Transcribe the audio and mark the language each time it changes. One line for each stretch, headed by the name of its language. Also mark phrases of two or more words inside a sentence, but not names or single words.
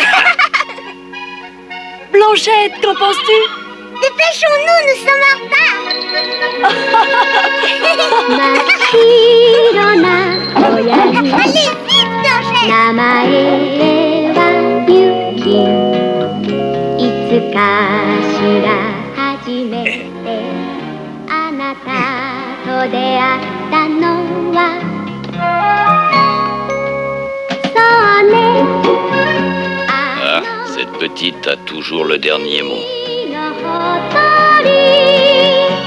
French: Blanchette, qu'en penses-tu? Dépêchons-nous, nous sommes en retard. Allez, vite, Blanchette.
Japanese: かしら初めてあなたと出会ったのはそうね
French: Ah, cette petite a toujours le dernier mot.
Japanese: のほとり